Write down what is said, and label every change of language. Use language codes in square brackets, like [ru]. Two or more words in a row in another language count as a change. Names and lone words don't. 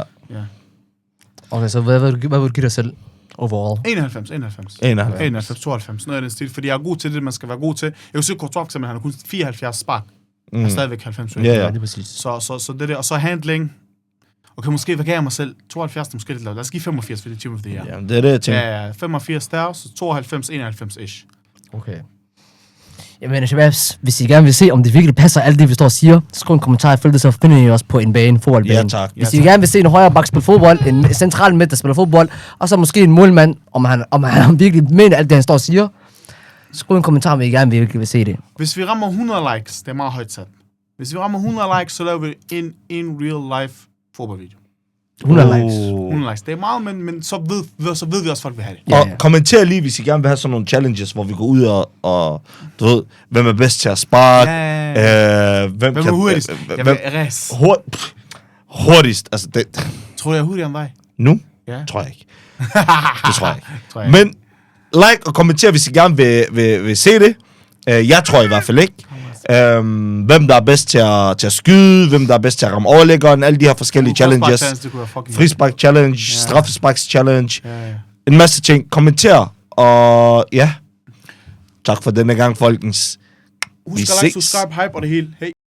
[da] Okay, så hvad vil du give dig selv overall? 91, 92, noget af den stil. Fordi jeg er god til det, man skal være god til. Jeg kan se Courtois, for eksempel, han har kun 74 spark. Han er stadigvæk 90. Ja, det er præcis. Så det der, og så handling. Okay, måske, hvad gav jeg mig selv? 72, måske lidt lavt. Lad os give 85, for det er Team of the Year. Ja, det er det, jeg tænker. Ja, 85 der, så 92, 91-ish. Okay. Jamen, Shababs, hvis I gerne vil se, om det virkelig passer alt det, vi står og siger, så skriv en kommentar, følg det, så finder I os på en bane, fodboldbane. Ja, tak. Hvis I gerne vil se en højre bak spille fodbold, en central midt, der spiller fodbold, og så måske en målmand, om han virkelig mener alt det, han står og siger, skriv en kommentar, om I gerne virkelig vil se det. Hvis vi rammer 100 likes, det er meget højt sat. Hvis vi rammer 100 likes, så laver vi en [en] real life [da] fodboldvideo. 100 likes. 100 likes. Det er meget, men så ved vi også, folk vil have det. Ja, og kommenter lige, hvis I gerne vil have sådan nogle challenges, hvor vi går ud og du ved, hvem er bedst til at sparke, hvem er hurtigst? Jeg vil race. Hurtigst, altså det... Tror du, jeg er hurtigere end dig? Nu? Ja. Tror jeg ikke. Det tror jeg ikke. Men like og kommenter, hvis I gerne vil se det. Jeg tror i hvert fald ikke. Hvem der er bedst til at skyde, hvem der er bedst til at ramme overlæggeren, alle de her forskellige challenges. Frispark challenge, straffesparks challenge. En masse ting. Kommenter, og ja. Tak for denne gang, folkens. Husk at [en] like, subscribe, [da] hype og det hele. Hey.